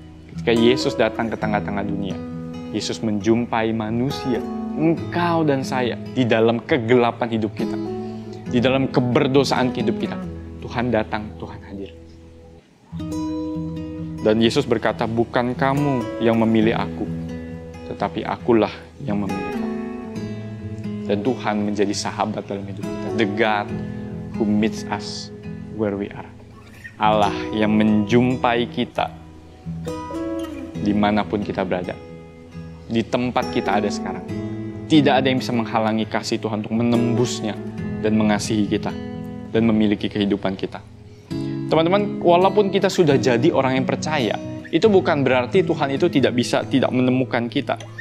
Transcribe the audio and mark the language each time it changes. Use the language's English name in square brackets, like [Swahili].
[Indonesian] Ketika Yesus datang ke tengah-tengah dunia, Yesus menjumpai manusia, engkau dan saya, di dalam kegelapan hidup kita, di dalam keberdosaan hidup kita. Tuhan datang, Tuhan hadir. Dan Yesus berkata, bukan kamu yang memilih aku, tetapi akulah yang memilih kamu. Dan Tuhan menjadi sahabat dalam hidup kita. [English] The God who meets us where we are. [Indonesian] Allah yang menjumpai kita dimanapun kita berada. Di tempat kita ada sekarang. Tidak ada yang bisa menghalangi kasih Tuhan untuk menembusnya dan mengasihi kita dan memiliki kehidupan kita. Teman-teman, walaupun kita sudah jadi orang yang percaya, itu bukan berarti Tuhan itu tidak menemukan kita.